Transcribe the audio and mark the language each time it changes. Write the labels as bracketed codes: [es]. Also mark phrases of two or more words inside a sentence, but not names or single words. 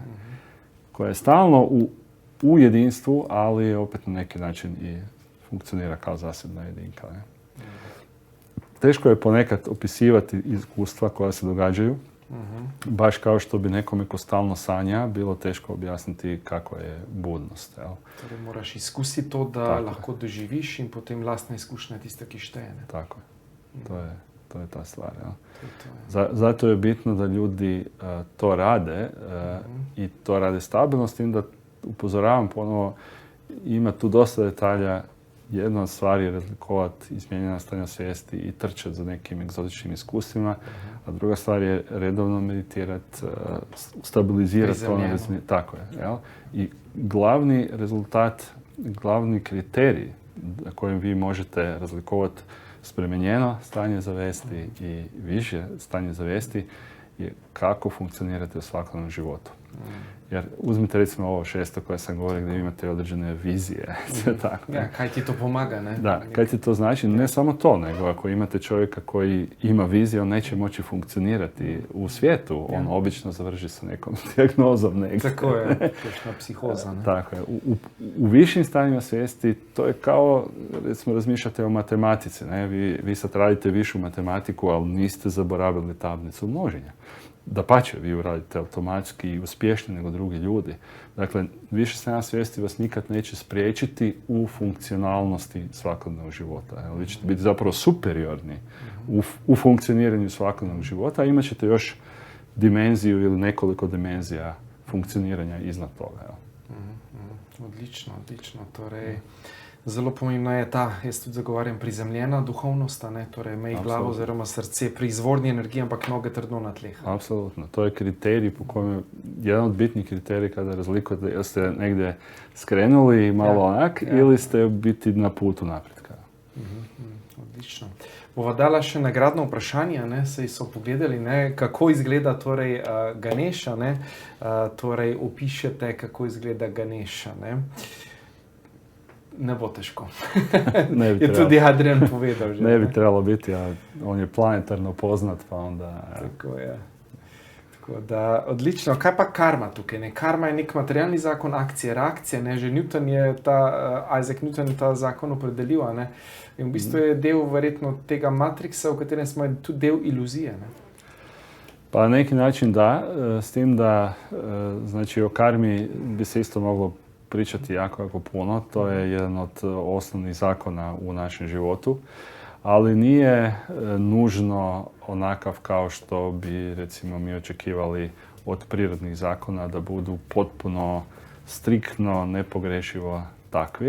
[hr] Koja je stalno u jedinstvu, ali opet na neki način i funkcionira kao zasebna jedinka. Ne? Teško je ponekad opisivati iskustva koja se događaju, baš kao što bi nekome ko stalno sanja bilo teško objasniti kako je budnost. Jel? [sl] Torej moraš iskusiti to, da tako lahko doživiš in potem lastna izkušnja je tista, ki šteje. Ne? [hr] Tako je. To je ta stvar. Jel? Zato je bitno da ljudi to rade i to rade stabilno, s tim da upozoravam ponovo, ima tu dosta detalja. Jedna od stvari je razlikovati izmijenjena stanja svijesti i trčati za nekim egzotičnim iskustvima, a druga stvar je redovno meditirati, stabilizirati to. Tako je. Jel? I glavni rezultat, glavni kriterij na kojem vi možete razlikovati [sl] spremenjeno stanje [hr] zavijesti i više stanje zavijesti je kako funkcionirate u svakodnevnom životu. Jer uzmite recimo ovo 6. koje sam govorio gdje imate određene vizije. Tako, [sl] ja, kaj ti to pomaga, ne? Da, kaj ti to znači? [hr] Ne samo to, nego ako imate čovjeka koji ima viziju, on neće moći funkcionirati u svijetu. On obično završi sa nekom dijagnozom negdje. Tako je, točna psihoza. Ne? Tako je. U višim stanjima svijesti to je kao, recimo, razmišljate o matematici. Ne? Vi sad radite višu matematiku, ali niste zaboravili tablicu množenja. Dapače, vi ju radite automatski i uspješnije nego drugi ljudi. Dakle, više stanja svijesti vas nikad neće spriječiti u funkcionalnosti svakodnevnog života. Vi ćete biti zapravo superiorni u funkcioniranju svakodnevnog života, a imat ćete još dimenziju ili nekoliko dimenzija funkcioniranja iznad toga. Odlično. [sl] Torej, zelo pomembna je ta, jaz tudi zagovarjam, prizemljena duhovnost, ne? Torej imej glavo oziroma srce pri izvorni energiji, ampak noge trdno na tleh. Apsolutno. [hr] To je kriterij po kojem, jedan od bitnih kriterija kada razlikujete, jel ste negdje skrenuli malo onak ili ste biti na putu napretka. [sl] Odlično. Bova dala še nagradno vprašanje, ne? Saj so pogledali, ne? Kako izgleda torej Ganeša, ne? Torej opišete, kako izgleda Ganeša, ne? Ne bo težko. Je tudi Adrian povedal že. [hr] Ne bi trebalo biti, a on je planetarno poznat, pa onda... [sl] Tako je. Tako da, odlično. Kaj pa karma tukaj? Ne? Karma je nek materialni zakon akcije, reakcije. Ne? Že Isaac Newton je ta zakon opredelil. Ne? In v bistvu je del verjetno tega matriksa, v katerem smo tudi del iluzije. Ne? [hr] Pa na neki način da, s tim da znači o karmi bi se isto moglo pričati jako puno. To je jedan od osnovnih zakona u našem životu, ali nije nužno onakav kao što bi, recimo, mi očekivali od prirodnih zakona da budu potpuno striktno, nepogrešivo takvi.